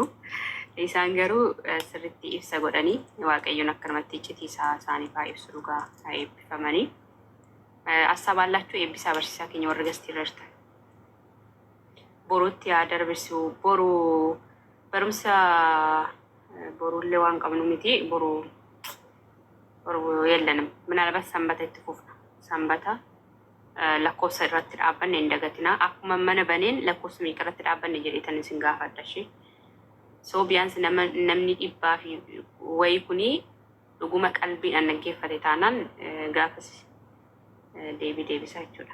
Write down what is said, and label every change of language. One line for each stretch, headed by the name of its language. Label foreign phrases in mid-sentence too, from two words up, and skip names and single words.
Oromo: Isaan garuu sirriitti ibsa godhanii Waaqayyoon akkanumatti iccitiisaa isaanii fa'aa ibsu dhugaa eebbifamanii. Asxaaballaachuu eebbisaa barsiisaa keenya warra gastii irra jirtan. Boruutti yaa darbisu boru barumsa boruullee waan qabnu miti boru
Amharic: የለንም ምናልባት ሰንበታ ይተፉፍና ሰንበታ
Oromo: lakkoofsa irratti dhaabbanne hin dagatina akkuma mana baneen lakkoofsa meeqa irratti dhaabbanne jedheetanii sin gaafadha ishee. So biyaansi namni dhibbaa fi wayii kuni dhuguma qalbiidhaan dhaggeeffate taanaan gaafas deebisaa jechuudha.